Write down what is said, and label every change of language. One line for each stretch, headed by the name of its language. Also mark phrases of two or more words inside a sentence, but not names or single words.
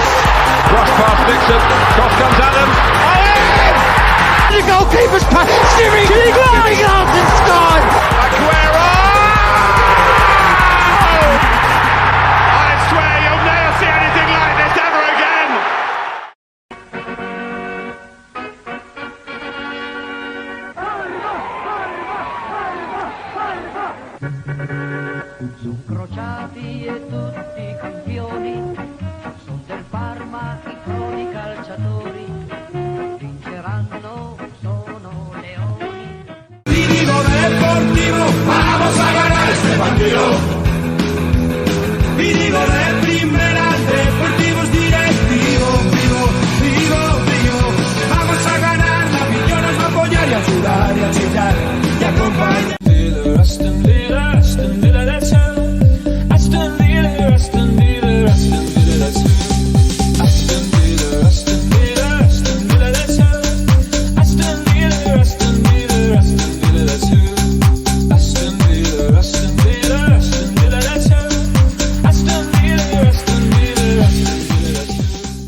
English: Cross past Dixon. Cross comes Adam. Oh, in! The goalkeeper's pass. Jimmy going out and scored! Aguero! I swear you'll never see anything like this ever again!
Italian: Crociati e tutti campioni, sono del Parma i croni calciatori, vinceranno, sono leoni.
Spanish: Vivo Deportivo, vamos a ganar este partido. Vivo de primera, Deportivo es directivo, vivo. Vamos a ganar, la afición nos va a apoyar y a sudar y a chillar y a acompañar.
English: Aston Villa, that's who. Aston Villa, let's who. Aston Villa, that's who. Aston Villa, that's who. Aston Villa, that's who.